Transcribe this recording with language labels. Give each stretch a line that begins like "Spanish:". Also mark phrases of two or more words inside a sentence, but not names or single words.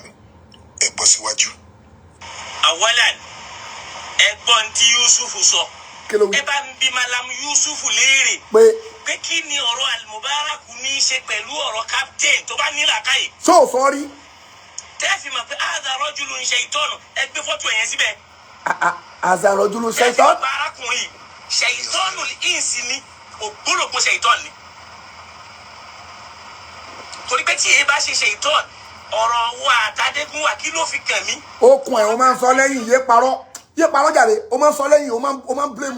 Yoruba: Ẹ gbọ́ síwájú. Awalan, ẹ̀gbọ́n tí Yusuf sọ. Ẹ bá ń bi Malam Yusuf léèrè pé kí ni ọ̀rọ̀ Al-Mubaraku ní í ṣe pẹ̀lú ọ̀rọ̀ captain tó bá ní làákàyè.
English: So sorry.
Yoruba: Tẹ́ẹ̀fì mọ̀ pé
Arabic: هذا رجل شيطان,
Yoruba: ẹ gbé fọ́tò yẹn síbẹ̀.
Arabic: هذا رجل شيطان.
Yoruba: Al-Mubaraku yìí
Arabic: شيطان الإنس
Yoruba: ni, ògbólógbò shaytan ni. Torí pé tí èyí bá ṣe shaytan, ọ̀rọ̀ wa àtàdégúnwà kí ló fi kàn mí. Okùn ẹ̀ o máa ń sọ lẹ́yìn yé parọ́ jàre o máa ń sọ lẹ́yìn o máa ń blame.